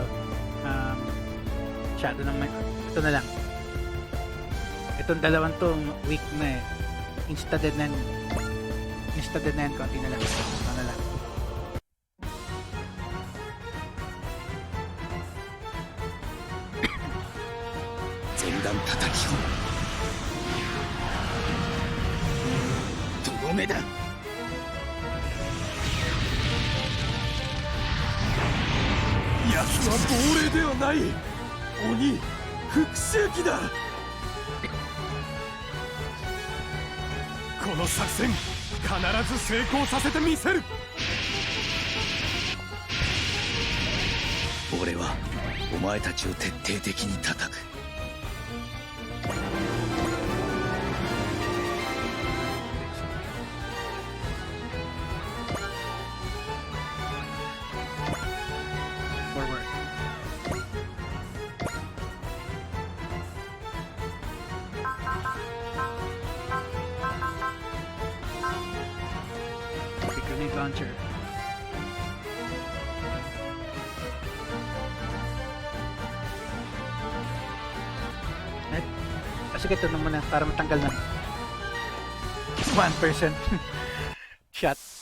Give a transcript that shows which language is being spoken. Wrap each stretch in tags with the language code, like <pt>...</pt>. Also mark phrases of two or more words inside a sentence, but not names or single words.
<tl>Shadow ng ito na lang. Itong dalawang to weak na eh. Insta-dead na yan. Konti na lang. Ito na lang.</tl> <ja>弾叩き込む。とどめだ。奴は亡霊ではない。鬼復讐機だ。この作戦必ず成功させてみせる。俺はお前たちを徹底的に叩く。</ja> <en>Forward. Big grenade launcher.</en> <tl>Sige, ito na muna para matanggal na 1% shot.</tl>